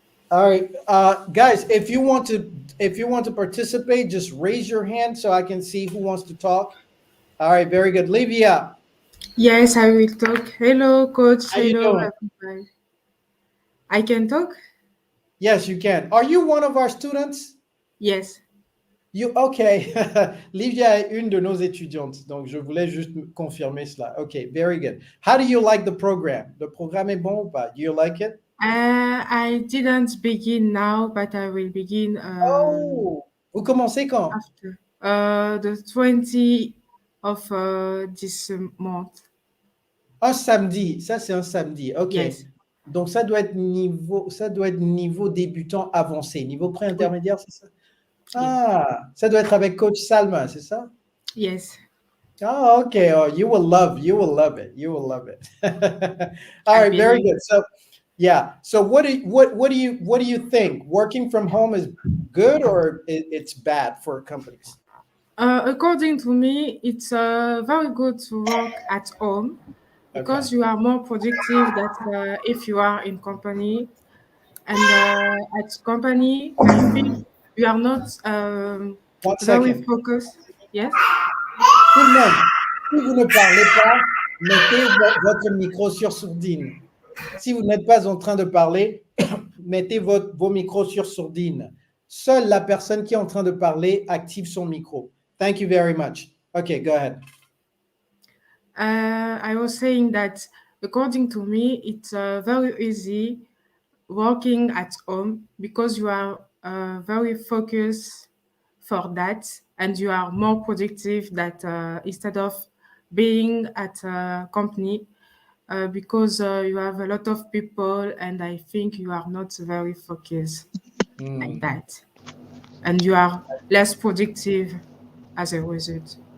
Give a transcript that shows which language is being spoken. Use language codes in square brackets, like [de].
[en] All right, guys, if you want to participate, just raise your hand so I can see who wants to talk. All right, very good. Livia, Yes, I will talk. Hello, coach. how you Hello, doing? everybody. I can talk? Yes, you can. Are you one of our students? Yes. You okay? [fr] Livia est une de nos étudiantes, donc je voulais juste confirmer cela. [en] Okay, very good. How do you like the program? [fr] Le programme est bon ou pas? [en] Do you like it? I didn't begin now, but I will begin [fr] Oh, vous commencez quand? [en] after the 20th of this month. [fr] Un samedi. Ça, c'est un samedi. OK. [en] Yes. [fr] Donc, ça doit être niveau débutant avancé, niveau pré-intermédiaire, c'est ça? Ah, ça doit être avec coach Salma, c'est ça? [en] Yes. Oh, okay. Oh, you will love it. You will love it. All right, very good. So, yeah. So, what do you think? Working from home is good or it's bad for companies? According to me, it's very good to work at home because you are more productive than if you are in company. And at company, I think you are not One very second. focused. Yes. [fr] Tout le monde, si vous ne parlez pas, mettez votre micro sur sourdine. Si vous n'êtes pas en train de parler, mettez vos micros sur sourdine. Seule la personne qui est en train de parler active son micro. [en] Thank you very much. Okay, go ahead. I was saying that according to me, it's very easy working at home because you are very focused for that and you are more productive that instead of being at a company because you have a lot of people and I think you are not very focused like that and you are less productive as a result.